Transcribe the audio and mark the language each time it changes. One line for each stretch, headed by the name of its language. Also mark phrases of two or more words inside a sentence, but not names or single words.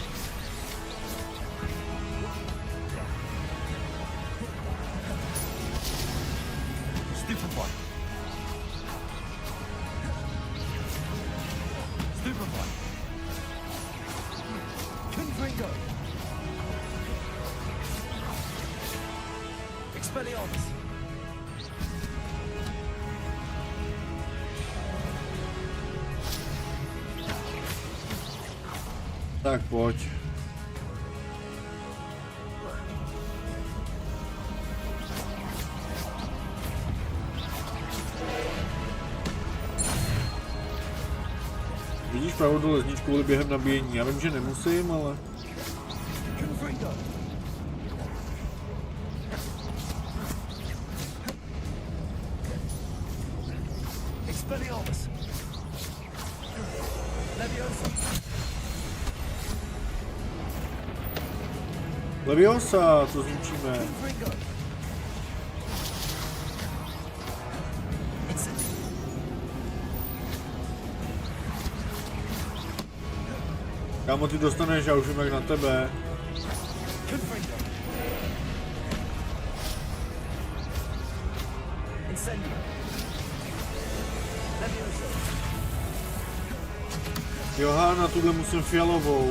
Czech: Stupefy. Stupefy. Confringo. Expelliarmus. Tak pojď. Vidíš pravou dole lesničku kvůli během nabíjení. Já vím, že nemusím, ale... Expelliarmus. Leviosa. Leviosa, to zničíme. Kámo, ty dostaneš, já už vím jak na tebe. Joha, na tuhle musím fialovou.